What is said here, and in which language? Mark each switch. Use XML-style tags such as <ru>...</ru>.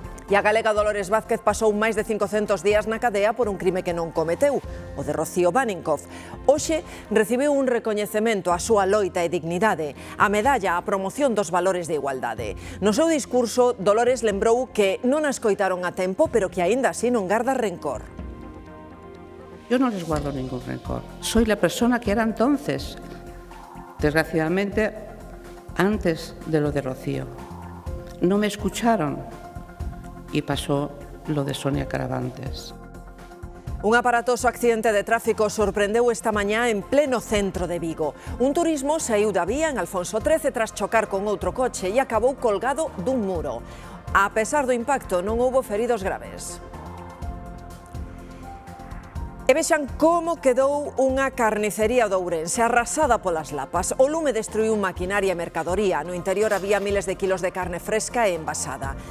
<gl>E a galega Dolores Vázquez pasou máis de 500 días na cadea por un crime que non cometeu, o de Rocío Baninkoff. Hoxe recibiu un recoñecemento á súa loita e dignidade, a medalla á promoción dos valores de igualdade. No seu discurso, Dolores lembrou que non a escoitaron a tempo, pero que aínda así non garda rencor.</gl> <es>Yo no les guardo ningún rencor. Soy la persona que era entonces. Desgraciadamente, antes de lo de Rocío. No me escucharon. Y pasó lo de Sonia Caravantes.</es> <gl>Un aparatoso accidente de tráfico sorprendeu esta mañá en pleno centro de Vigo. Un turismo saíu da vía en Alfonso XIII tras chocar con outro coche e acabou colgado dun muro. A pesar do impacto, non houbo feridos graves. E vexan como quedou unha carnicería de Ourense arrasada polas lapas. O lume destruiu maquinaria e mercadoría. No interior había miles de kilos de carne fresca e envasada.</gl>